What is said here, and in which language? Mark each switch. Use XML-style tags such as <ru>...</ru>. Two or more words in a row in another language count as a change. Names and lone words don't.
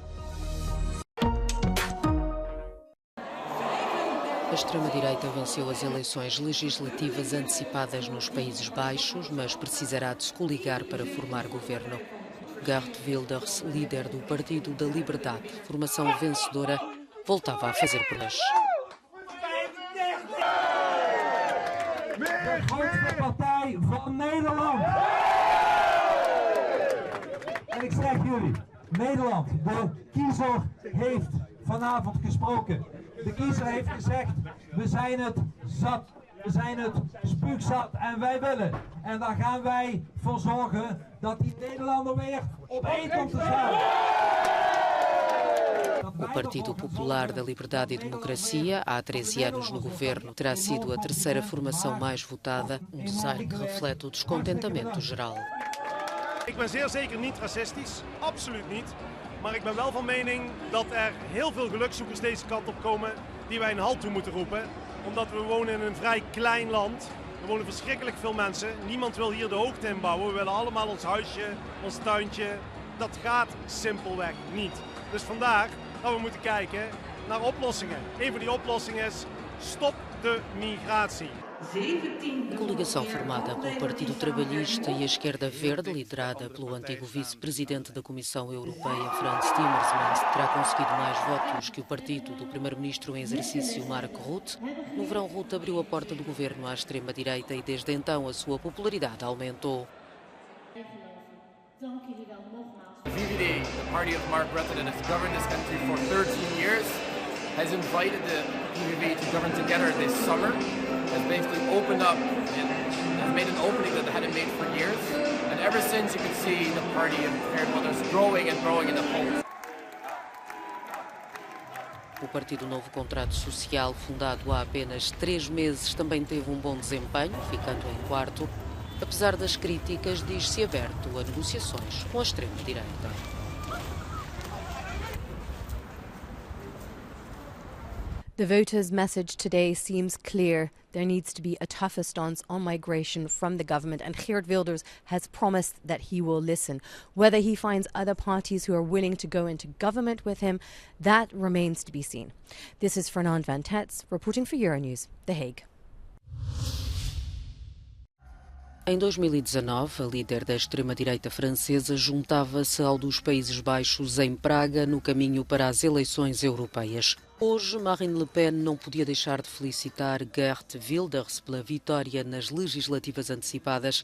<pt>A extrema-direita venceu as eleições legislativas antecipadas nos Países Baixos, mas precisará de se coligar para formar governo. Geert Wilders, líder do Partido da Liberdade, formação vencedora, voltava a fazer promessas.</pt> <nl>De grootste partij van Nederland. En ik zeg jullie, Nederland, de kiezer heeft vanavond gesproken. De kiezer heeft gezegd, we zijn het zat, we zijn het spuugzat en wij willen. En daar gaan wij voor zorgen dat die Nederlander weer op één komt te staan. O Partido Popular da Liberdade e Democracia, há 13 anos no governo, terá sido a terceira formação mais votada, design que reflete o descontentamento geral. Ik ben zeer zeker niet racistisch, absoluut niet. Maar ik ben wel van mening dat heel veel gelukzoekers deze kant op komen die wij een halt toe moeten roepen. Omdat we wonen in een vrij klein land. Er wonen verschrikkelijk veel mensen. Niemand wil hier de hoogte in bouwen. We willen allemaal ons huisje, ons tuintje. Dat gaat simpelweg niet. Dus vandaar dat we moeten kijken naar oplossingen. Een van die oplossingen is stop de migratie.</nl> <pt>A coligação formada pelo Partido Trabalhista e a Esquerda Verde, liderada pelo antigo vice-presidente da Comissão Europeia, Frans Timmermans, terá conseguido mais votos que o partido do primeiro-ministro em exercício, Mark Rutte. No verão, Rutte abriu a porta do governo à extrema-direita e desde então a sua popularidade aumentou.</pt> <en>VVD, the party of Mark Rutte that has governed this country for 13 years, has invited the PVV to govern together this summer, has basically opened up and has made an opening that they hadn't made for years. And ever since, you can see the party of Geert Wilders growing and growing in the polls.</en> <pt>O Partido Novo Contrato Social, fundado há apenas 3 meses, também teve um bom desempenho, ficando em quarto, apesar das críticas, diz-se aberto a negociações com a extrema-direita.</pt> <en>The voters' message today seems clear. There needs to be a tougher stance on migration from the government, and Geert Wilders has promised that he will listen. Whether he finds other parties who are willing to go into government with him, that remains to be seen. This is Fernand van Tetz, reporting for Euronews, The Hague.</en> <pt>Em 2019, a líder da extrema-direita francesa juntava-se ao dos Países Baixos em Praga no caminho para as eleições europeias. Hoje, Marine Le Pen não podia deixar de felicitar Geert Wilders pela vitória nas legislativas antecipadas.</pt>